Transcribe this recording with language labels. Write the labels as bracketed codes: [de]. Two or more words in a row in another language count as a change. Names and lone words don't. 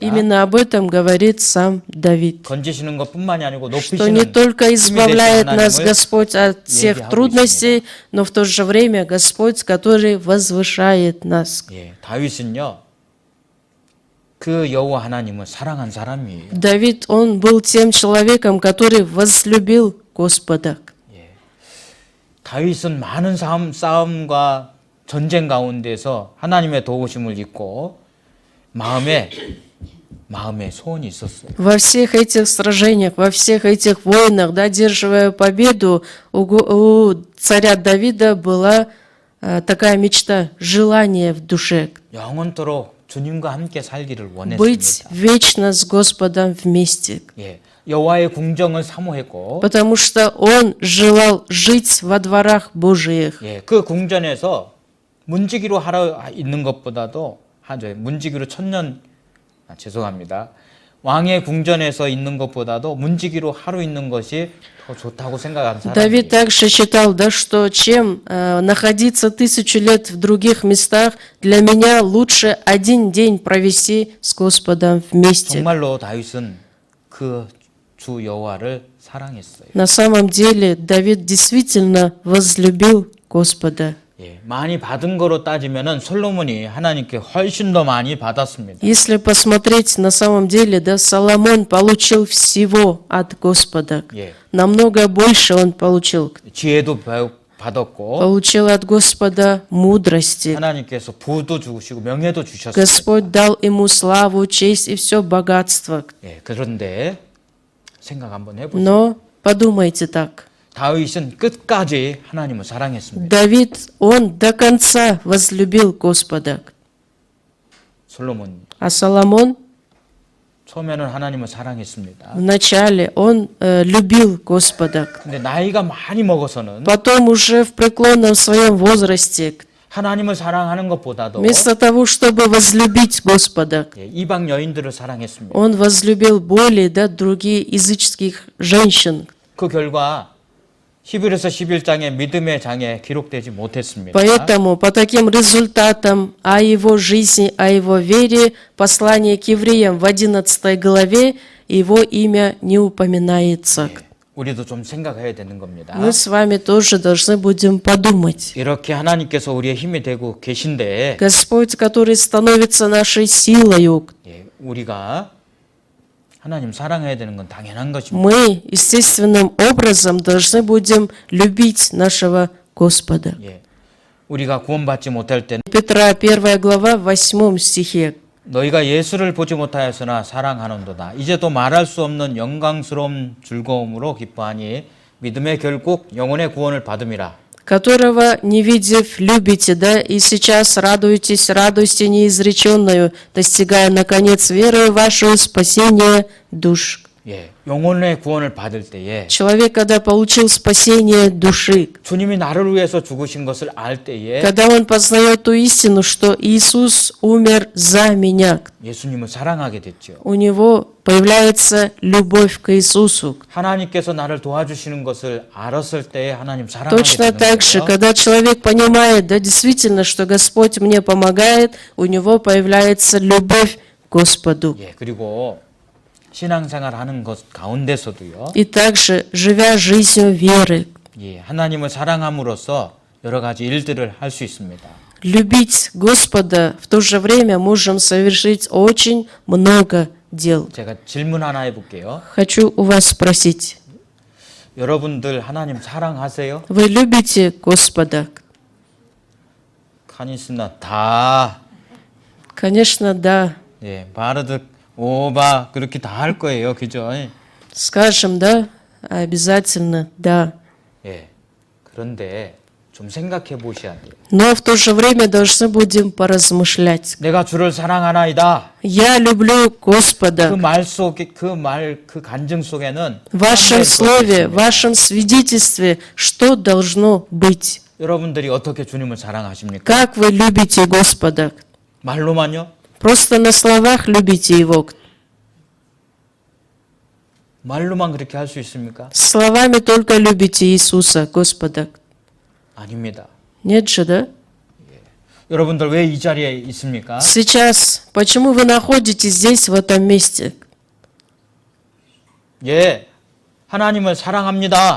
[ru] Именно об этом говорит сам Давид. [ko] 건지시는 것뿐만이 아니고 [ru] Что не [ko] 높이시는 [ru] только [ko] 힘이 되신 [ru] избавляет нас [ko] 하나님을 [ru] Господь от всех [ko] 얘기하고 [ru] трудностей, но в то же время Господь, который возвышает нас. [ko] 예, 다윗은요. 그 여호와 하나님을 사랑한 사람이에요. [ru] Давид, он был тем человеком, который возлюбил Господа. [ko] 다윗은 많은 싸움과 전쟁 가운데서 하나님의 도우심을 잊고 마음에 소원이 있었어요. [ru] Во всех этих сражениях, во всех этих войнах, да, одерживая победу, у царя Давида была такая мечта, желание в душе [ko] 영원토록 주님과 함께 살기를 [ru] быть [ko] 원했습니다. [ru] вечно с Господом вместе. [ko] 예, 여호와의 궁정을 사모했고, [ru] Потому что он желал жить во дворах Божиих. [ko] 예, 그 궁전에서 문지기로 하러 있는 것보다도 문지기로 죄송합니다. 왕의 궁전에서 있는 것보다도 문지기로 하루 있는 것이 더 좋다고 생각하는 [ru] Давид [ko] 사람이에요. [ru] также считал, да, что чем находиться 1000 лет в других местах, для меня лучше один день провести с Господом вместе. [ko] 정말로 다윗은 그 주 여호와를 사랑했어요. [ru] На самом деле Давид действительно возлюбил Господа. [ko] 예, 많이 받은 거로 따지면은 솔로몬이 하나님께 훨씬 더 많이 받았습니다. [ru] Если посмотреть на самом деле, да, Соломон получил всего от Господа. [ko] 예, [ru] Намного больше он получил. [ko] 지혜도 받았고 [ru] Получил от Господа мудрости. [ko] 하나님께서 부도 주시고 명예도 주셨어요. [ru] Господь дал ему славу, честь и все богатство. [ko] 예, 그런데 생각 한번 해보세요. [ru] Но подумайте так. [ko] 다윗은 끝까지 하나님을 사랑했습니다. [ru] Давид, он до конца возлюбил Господа. [ko] 솔로몬 [ru] А Соломон [ko] 처음에는 하나님을 사랑했습니다. [ru] вначале он любил Господа. [ko] 근데 나이가 많이 먹어서는 [ru] Потом уже в преклонном своем возрасте [ko] 하나님을 사랑하는 것보다도 [ru] Вместо того, чтобы возлюбить Господа, [ko] 예, 이방 여인들을 사랑했습니다. [ru] он возлюбил более, да, другие языческих женщин. [ko] 그 결과 히브리서 11장에 믿음의 장에 기록되지 못했습니다. [ru] Поэтому по таким результатам о его жизни, о его вере, послание к евреям в 11 главе, его имя не упоминается. [ko] 우리도 좀 생각해야 되는 겁니다. [ru] Мы с вами тоже должны будем подумать. [ko] 이렇게 하나님께서 우리의 힘이 되고 계신데 [ru] Господь, который становится нашей силою, [ko] 예, 우리가 하나님 사랑해야 되는 건 당연한 것입니다. [ru] мы естественным образом должны будем любить нашего Господа. [ko] 예, 우리가 구원받지 못할 때는 [ru] Петра 1 глава 8 стихе. [ko] 너희가 예수를 보지 못하였으나 사랑하는도다. 이제 또 말할 수 없는 영광스러운 즐거움으로 기뻐하니 믿음의 결국 영혼의 구원을 받음이라. [ru] Которого, не видев, любите, да, и сейчас радуетесь радостью неизреченную, достигая, наконец, верою вашего спасения душ. [ko] 예, 영혼의 구원을 받을 때에 [ru] Человек, когда получил спасение души, [ko] 주님이 나를 위해서 죽으신 것을 알 때에 [ru] когда он познает ту истину, что Иисус умер за меня, [ko] 예수님을 사랑하게 됐죠. [ru] у него появляется любовь к Иисусу. [ko] 하나님께서 나를 도와주시는 것을 알았을 때에 하나님 사랑하게 [ru] Точно [ko] 되는 [ru] так же, [ko] 거예요. [ru] когда человек понимает, да, действительно, что Господь мне помогает, у него появляется любовь к Господу. [ko] 예, 그리고 신앙생활 하는 것 가운데서도요. [ru] И также, живя жизнью веры, [ko] 예, 하나님을 사랑함으로써 여러 가지 일들을 할 수 있습니다. [ru] любить Господа, в то же время можем совершить очень много дел. [ko] 제가 질문 하나 해볼게요. [ru] Хочу у вас спросить, [ko] 여러분들 하나님 사랑하세요? [ru] вы любите Господа? Конечно да Конечно, да. [ko] 예, 바르드 오바 그렇게 다 할 거예요. 그죠? [ru] Скажем, да, обязательно, да. [ko] 예. 그런데 좀 생각해 보셔야 돼요. [ru] Но в то же время должны будем поразмышлять. [ko] 내가 주를 사랑하나이다. [ru] Я люблю [ko] 그 [ru] Господа. [ko] 말 속에 그 간증 속에는 [ru] В вашем [ko] 한 가지 [ru] слове, в [ko] 있습니다. [ru] вашем свидетельстве, что должно быть? [ko] 여러분들이 어떻게 주님을 사랑하십니까? [ru] Как вы любите Господа? [ko] 말로만요? [ru] Просто на словах любите Его. [ko] 말로만 그렇게 할 수 있습니까? [ru] Словами только любите Иисуса, Господа. [ko] 아닙니다. [ru] Нет же, да? [ko] 여러분들 왜 이 자리에 있습니까? [ru] Сейчас, почему вы находитесь здесь, в этом месте? [ko] 예. 하나님을 사랑합니다.